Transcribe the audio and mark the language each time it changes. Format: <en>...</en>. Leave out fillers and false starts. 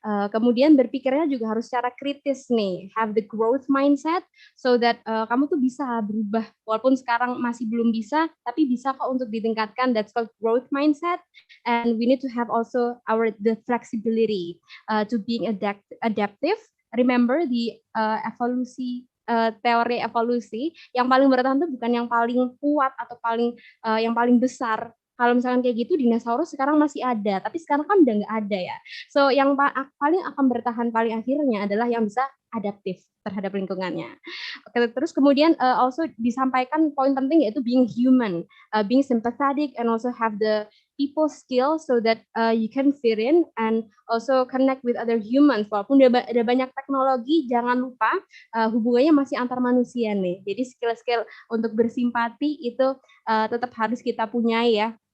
<id>Kemudian berpikirnya juga harus secara kritis nih,</id> <en>have the growth mindset so that</en> <id>kamu tuh bisa berubah walaupun sekarang masih belum bisa, tapi bisa kok untuk ditingkatkan.</id> <en>That's called growth mindset, and we need to have also the flexibility to being adaptive. Remember the</en> <id>evolusi. Teori evolusi yang paling bertahan tuh bukan yang paling kuat atau yang paling besar. Kalau misalkan kayak gitu, dinosaurus sekarang masih ada, tapi sekarang kan udah nggak ada ya. So yang paling akan bertahan paling akhirnya adalah yang bisa adaptif terhadap lingkungannya. Oke, terus kemudian</id> <en>also</en> <id>disampaikan poin penting yaitu</id> <en>being human, being sympathetic and also have the people skill so that you can fit in and also connect with other humans.</en> <id>Walaupun ada banyak teknologi, jangan lupa hubungannya masih antar manusia nih. Jadi skill-skill untuk bersimpati itu tetap harus kita punya ya.</id>